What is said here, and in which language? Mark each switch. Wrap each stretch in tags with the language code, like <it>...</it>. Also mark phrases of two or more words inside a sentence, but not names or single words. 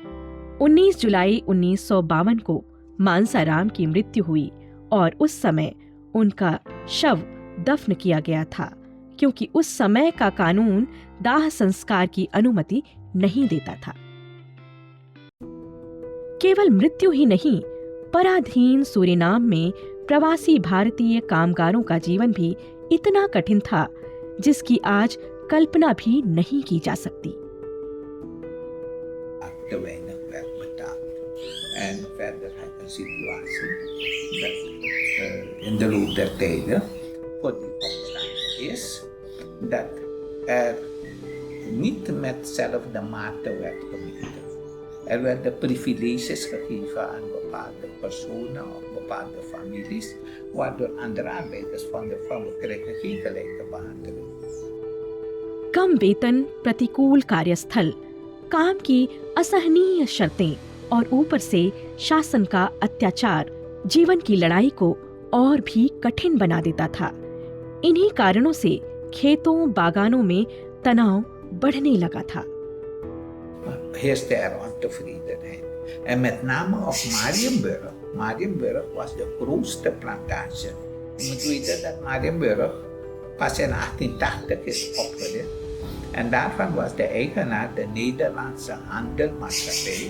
<hi>19 जुलाई 1952 को मानसाराम की मृत्यु हुई और उस समय उनका शव दफन किया गया था, क्योंकि उस समय का कानून दाह संस्कार की अनुमति नहीं देता था। केवल मृत्यु ही नहीं, पराधीन सूरीनाम में प्रवासी भारतीय कामगारों का जीवन भी इतना कठिन था जिसकी आज कल्पना भी नहीं की जा सकती।</hi> <nl>En verder had een situatie dat in de loop der tijden voor die opstand is dat niet met dezelfde mate werd gemeten. Er werden privileges gegeven aan bepaalde personen of bepaalde families, waardoor andere arbeiders van kregen geen gelijke behandeling.</nl> <hi>कम वेतन, प्रतिकूल कार्यस्थल, काम की असहनीय शर्तें और ऊपर से शासन का अत्याचार जीवन की लड़ाई को और भी कठिन बना देता था। इन्हीं कारणों से खेतों बागानों में तनाव बढ़ने लगा था।</hi> <nl>Heerste er ontevredenheid. En met name op Marienburg. Marienburg was de grootste plantage. Je moet weten dat Marienburg pas in 1880 is opgericht. En daarvan was de eigenaar de Nederlandse Handelmaatschappij.</nl>